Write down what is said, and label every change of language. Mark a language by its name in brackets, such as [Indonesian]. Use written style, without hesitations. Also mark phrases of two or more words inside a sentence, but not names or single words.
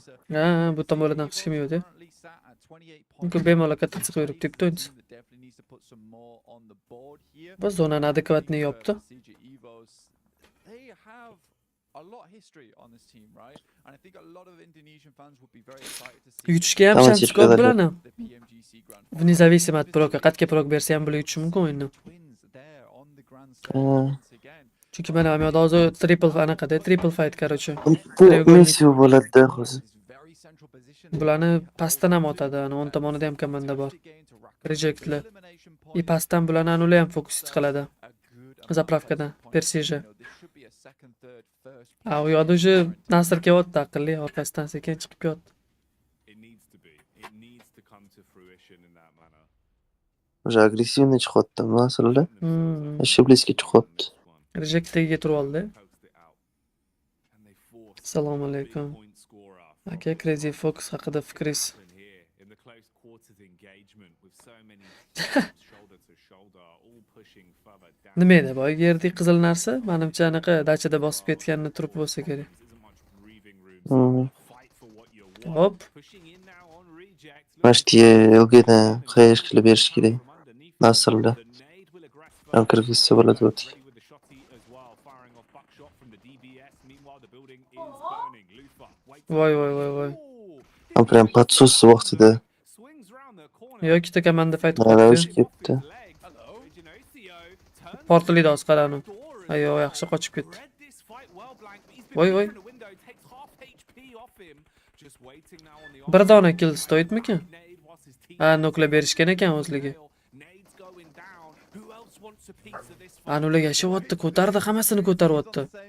[Uzbek] Ha, bu tomonlardan hech kim yo'q-da. Inko bemalol katta chiqib yurib tepdi o'yinchi. Biz zonani adekvatni yopdi. Yutishga ham [Turkish] Tamam, [Uzbek] shans [Turkish] teşekkür [Uzbek] ko'p [Turkish] ederim. [Uzbek] bularni. [Russian] Вне зависимо от [Uzbek] proga, qatga prog bersa ham bular yutishi mumkin o'yinni. Chunki mana bu yerda hozir triple anaqada, [English] triple fight [Uzbek] короче. Bu Messi bo'ladi hozir. Bularni pastdan ham otadi, ana o'ng tomonida ham komanda bor. Rejectlar. И pastdan bularni anula ham fokus qiladi. Zapravkadan, Persija. A u yoqda уже Nasr kelyapti aqlli, orqasidan sekin chiqib kelyapti. [English] it needs to be. It needs to come to fruition in that manner. [Russian] Уже агрессивный [Uzbek] chiqyapti, nasrlar. Hmm. [Russian] Еще близко [Uzbek] chiqyapti. Rejectga turib oldi. [English] Poked it out. And they forced [Uzbek] Assalomu [English] big [Uzbek] alaykum. [English] point scorer [Uzbek] Aka Crazy Fox haqida fikringiz? [English] in here in the close quarters engagement with so many teams shoulder to shoulder, all pushing further down. [Uzbek] Nima edi bu yerdagi qizil narsa? Menimcha anaqa dachada bosib ketganini turib bo'lsa kerak. [English] Isn't much breathing room. Fight for what you want. [Uzbek] Hop. [English] Pushing in now on reject. [Uzbek] Mana shu elgida qayish qilib berish kerak. Nasrlar. [English] The nade will aggress [Uzbek] Ham kirgizsa bo'ladi o'tga. [English] ready with the shotty as well, firing off buckshot from the DBS. Meanwhile, the building is burning. Lufa waits. [Uzbek] Voy voy voy voy. Ham [Russian] прям подсос [Uzbek] vaqtida. [English] Swings round the corner. [Uzbek] Yo, ikkita komanda fight Mana o'zi qildi. ketdi. Portlida hozir qarani. Ayo, yaxshi qochib ketdi. Voy voy. Bir dona kill stoytmikan? Ha, noklab berishgan ekan o'zligi. Anular yashyapti, ko'tardi, hammasini ko'taryapti.